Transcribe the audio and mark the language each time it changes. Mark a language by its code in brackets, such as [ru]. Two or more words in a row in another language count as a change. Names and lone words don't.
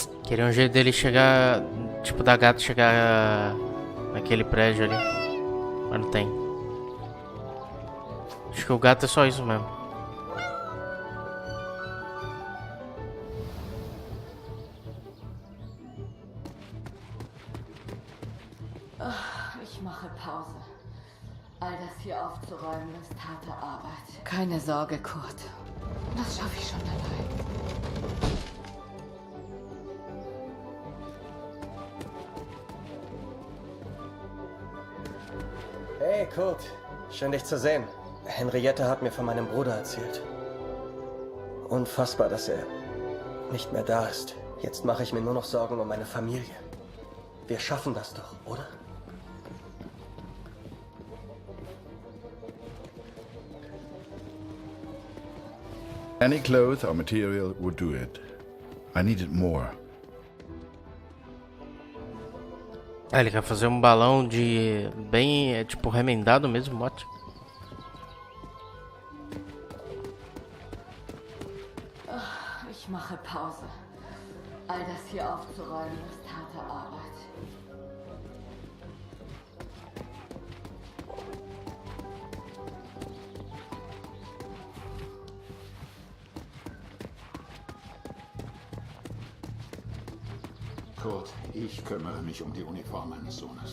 [pt] Queria um jeito dele chegar, tipo da gata chegar naquele prédio ali, mas não tem. Acho que o gato é só isso mesmo. [de] Ich mache Pause. All das hier aufzuräumen ist harte Arbeit. Keine Sorge, Kurt. Das schaffe ich schon allein. Hey, Kurt. Schön, dich zu sehen. Henriette hat mir von meinem Bruder erzählt. Unfassbar, dass er nicht mehr da ist. Jetzt mache ich mir nur noch Sorgen um meine Familie. Wir schaffen das doch, oder? [en] Any cloth or material would do it. I needed more. [pt] Ele quer fazer um balão de bem, tipo, remendado mesmo, mote. [de] Ich mache Pause. All das hier aufzuräumen ist harte Arbeit. Kurt, ich kümmere mich um die Uniform meines Sohnes.